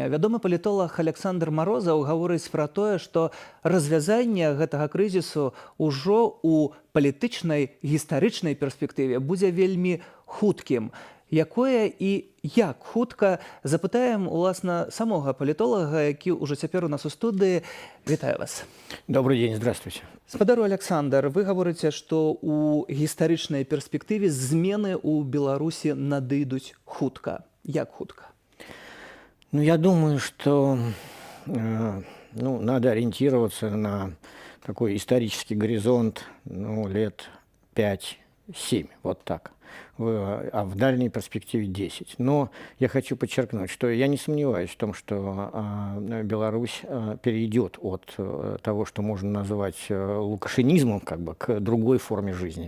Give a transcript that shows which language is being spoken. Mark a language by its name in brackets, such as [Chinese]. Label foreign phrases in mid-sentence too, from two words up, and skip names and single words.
[Belarusian] Вядомы палітолаг Александр Марозаў гаворыць пра тое, што развязанне гэтага крызісу ўжо ў палітычнай гістарычнай перспектыве будзе вельмі хуткім. Якое і як хутка, запытаем, уласна, самога палітолага, які ўжо цяпер у нас у студыі. Вітаю вас. [Russian] Добрый день, здравствуйте. [Belarusian] Спадару Александр, вы гаворыце, што ў гістарычнай перспектыве змены ў Беларусі надыдуць хутка. Як хутка? [Russian] Ну, я думаю, что надо ориентироваться на такой исторический горизонт, лет 5-7, вот так. А в дальней перспективе 10. Но я хочу подчеркнуть, что я не сомневаюсь в том, что Беларусь перейдет от того, что можно назвать лукашенизмом, к другой форме жизни.